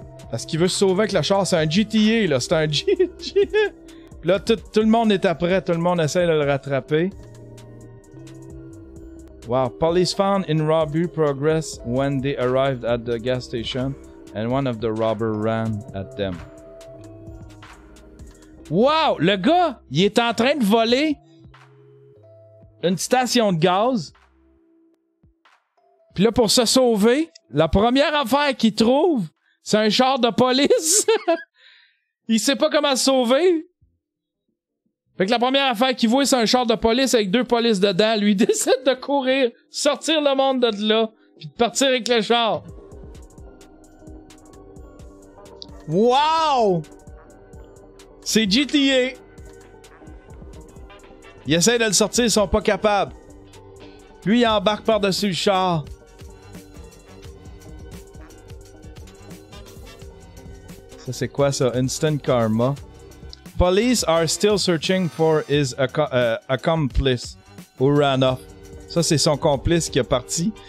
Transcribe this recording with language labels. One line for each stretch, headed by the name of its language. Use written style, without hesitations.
French: Parce qu'il veut se sauver avec le char. C'est un GTA, là. C'est un GTA. Là, tout le monde est après. Tout le monde essaie de le rattraper. Wow.
English: Police found in robbery progress when they arrived at the gas station and one of the robbers ran at them. Wow!
French: Le gars, il est en train de voler une station de gaz. Puis là, pour se sauver, la première affaire qu'il trouve, c'est un char de police. Il sait pas comment se sauver. Fait que la première affaire qu'il voit, c'est un char de police avec 2 polices dedans. Lui, il décide de courir, sortir le monde de là, puis de partir avec le char. Wow! C'est GTA. Ils essaient de le sortir, ils sont pas capables. Lui, il embarque par-dessus le char. Ça, c'est quoi ça?
English: Instant karma. Police are still searching for his accomplice who ran off.
French: Ça, c'est son complice qui est parti.